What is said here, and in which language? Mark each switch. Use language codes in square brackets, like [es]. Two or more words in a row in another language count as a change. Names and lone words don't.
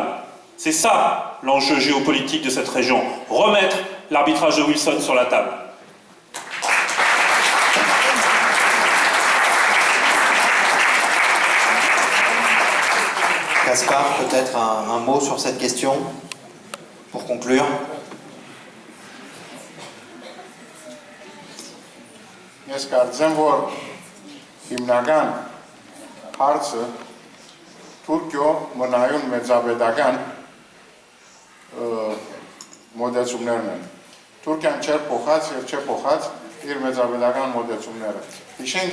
[fr] C'est ça l'enjeu géopolitique de cette région, remettre l'arbitrage de Wilson sur la table. Kaspar, peut-être un mot sur cette question, pour conclure. [hy] Ես կարծեմ, որ հիմնական հարցը Թուրքիո մնայուն մեծապետական մոդեցումներն են։ Թուրքիան չէր փոխած եւ չէ փոխած իր մեծապետական մոդեցումները։ Հիշենք